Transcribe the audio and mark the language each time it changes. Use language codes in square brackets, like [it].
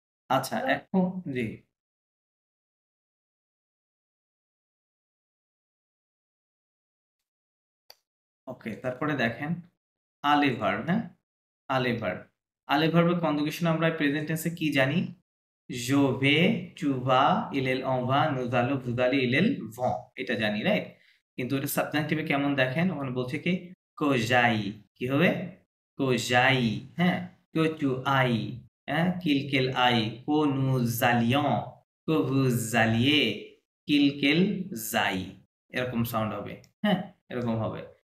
[bn] আচ্ছা এখন জি ওকে, তারপরে দেখেন আলে ভার্ব, হ্যাঁ আলে ভার্ব। আলে ভার্বের কনজুগেশন আমরা প্রেজেন্ট টেন্সে কি জানি? [fr] je vais, tu vas, il est, on va, nous allons, vous allez, il est, vont, [bn] এটা জানি রাইট। কিন্তু এটা সাবজেক্টিভে কেমন দেখেন, ওখানে বলছে কি [fr] que j'aille, কি হবে que j'aille, হ্যাঁ que tu ailles, হ্যাঁ qu'elle aille, que nous allions, que vous alliez, qu'elle aille, [bn] এরকম সাউন্ড হবে, হ্যাঁ এরকম হবে।